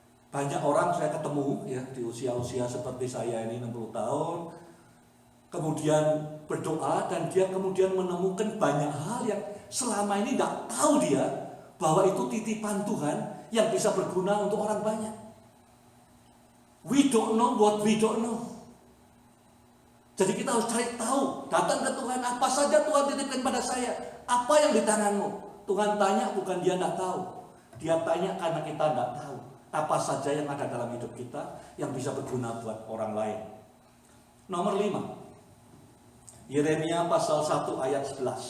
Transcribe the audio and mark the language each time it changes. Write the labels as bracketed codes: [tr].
[id] Banyak orang saya ketemu ya di usia-usia seperti saya ini 60 tahun, kemudian berdoa dan dia kemudian menemukan banyak hal yang selama ini tidak tahu dia bahwa itu titipan Tuhan yang bisa berguna untuk orang banyak. [en] We don't know what we don't know. [id] Jadi kita harus cari tahu, datang ke Tuhan, apa saja Tuhan titipkan pada saya, apa yang di tanganmu. Tuhan tanya bukan dia tidak tahu, dia tanya karena kita tidak tahu apa saja yang ada dalam hidup kita yang bisa berguna buat orang lain. Nomor 5, Yeremia pasal 1 ayat 11.